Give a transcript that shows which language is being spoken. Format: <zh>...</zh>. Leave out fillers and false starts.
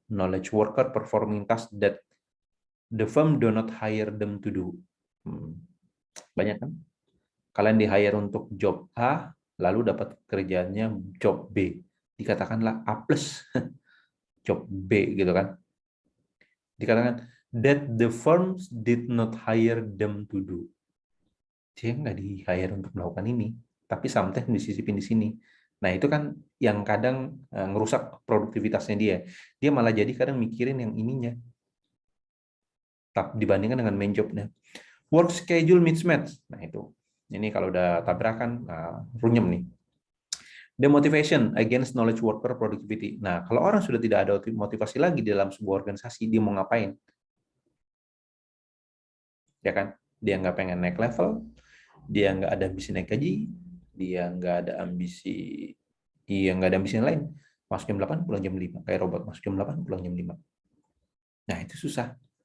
<en>Knowledge worker performing tasks that the firm do not hire them to do.</en> <id>Banyak kan? Kalian di-hire untuk job A, lalu dapat kerjanya job B. Dikatakanlah A+, job B, gitu kan. Dikatakan,</id> <en>that the firms did not hire them to do.</en> <id>Dia nggak di-hire untuk melakukan ini, tapi sometimes disisipin di sini. Nah, itu kan yang kadang ngerusak produktivitasnya dia. Dia malah jadi kadang mikirin yang ininya, dibandingkan dengan main jobnya.</id> <en>Work schedule mismatch.</en> <id>Nah, itu. Ini kalau udah tabrakan, runyem nih.</id> <en>Demotivation against knowledge worker productivity.</en> <id>Nah, kalau orang sudah tidak ada motivasi lagi dalam sebuah organisasi, dia mau ngapain? Ya kan? Dia nggak pengen naik level, dia nggak ada ambisi naik gaji, dia nggak ada ambisi, nggak ada ambisi yang lain. Masuk jam 8, pulang jam 5. Kayak robot, masuk jam 8, pulang jam 5. Nah, itu susah.</id>